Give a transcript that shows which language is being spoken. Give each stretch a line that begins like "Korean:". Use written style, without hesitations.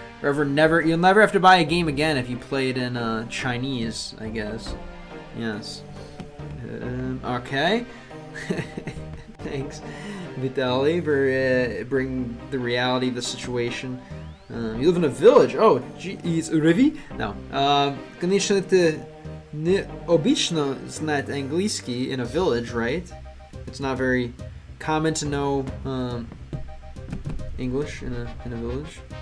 English: Or you'll never have to buy a game again if you play it in Chinese, I guess. Yes. Okay. Thanks, Vitaly, for bringing the reality of the situation. You live in a village. Oh, geez, Rivi? No.
Russian: Конечно, это необычно знать английский
English: in a village, right? It's not very common to know English in a village.